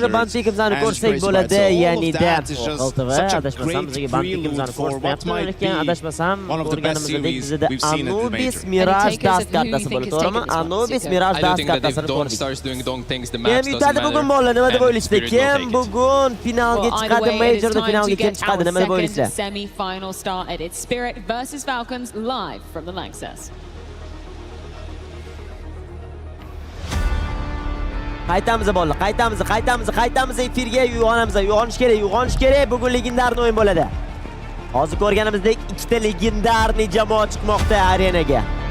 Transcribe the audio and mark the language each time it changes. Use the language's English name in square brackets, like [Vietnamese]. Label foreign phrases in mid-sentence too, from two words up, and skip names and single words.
[English] And all of that is just such a great prelude for what might be one of the best series we've seen in the major. I don't think that if Dong starts doing Dong things, the match doesn't matter. And Spirit will take it. Either way, it is time to get our second semi-final started. It's Spirit versus Falcons live from the Lanxess. [Uzbek] Qaytamiz efirga, uyg'onish kerak. Bugun legendarniy o'yin bo'ladi. Hozir ko'rganimizdek ikkita legendarniy jamoa chiqmoqda arenaga.